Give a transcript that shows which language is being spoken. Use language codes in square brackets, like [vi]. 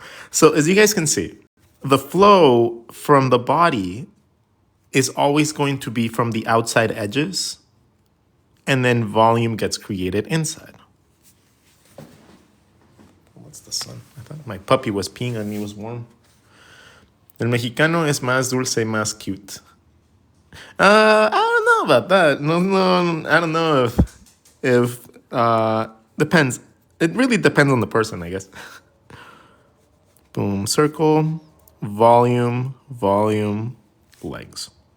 [en] So as you guys can see, the flow from the body is always going to be from the outside edges, and then volume gets created inside. What's the sun? I thought my puppy was peeing on me, it was warm. [es] El mexicano es más dulce, más cute. [en] I don't know about that. No, I don't know if depends. It really depends on the person, I guess. Boom, circle, volume, legs.